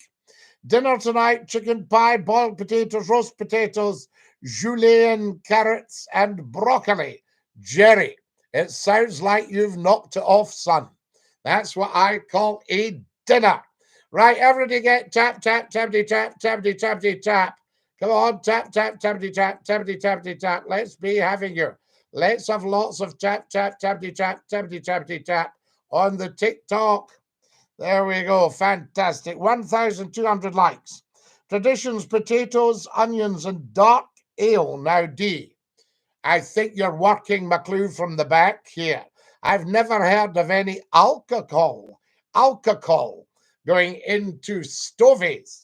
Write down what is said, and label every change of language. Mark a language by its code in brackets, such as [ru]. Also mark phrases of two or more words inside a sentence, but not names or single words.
[en] Dinner tonight, chicken pie, boiled potatoes, roast potatoes, julienne, carrots, and broccoli. Jerry, it sounds like you've knocked it off, son. That's what I call a dinner. Right, everybody get tap, tap, tappity, tap, tappity, tappity, tap. Come on, tap, tap, tappity, tap, tappity, tappity, tap. Let's be having you. Let's have lots of tap, tap, tappity, tap, tappity, tappity, tap on the TikTok. There we go. Fantastic. 1,200 likes. Traditions, potatoes, onions, and dark ale. Now, D, I think you're working McClue from the back here. I've never heard of any alcohol going into Stovies.